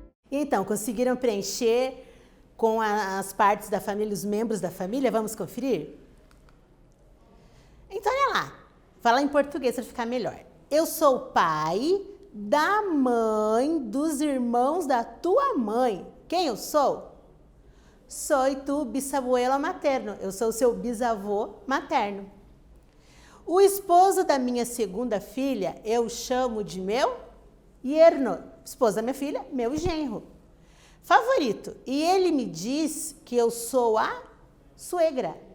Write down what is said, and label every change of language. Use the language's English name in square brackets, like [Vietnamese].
[Portuguese] Então, conseguiram preencher com as partes da família, os membros da família? Vamos conferir? Então, olha lá. Fala em português para ficar melhor. Eu sou o pai da mãe dos irmãos da tua mãe. Quem eu sou? [Spanish] Soy tu bisabuelo materno. [Portuguese] Eu sou o seu bisavô materno. O esposo da minha segunda filha eu chamo de meu yerno. Esposa da minha filha, meu genro. Favorito. E ele me diz que eu sou a suegra.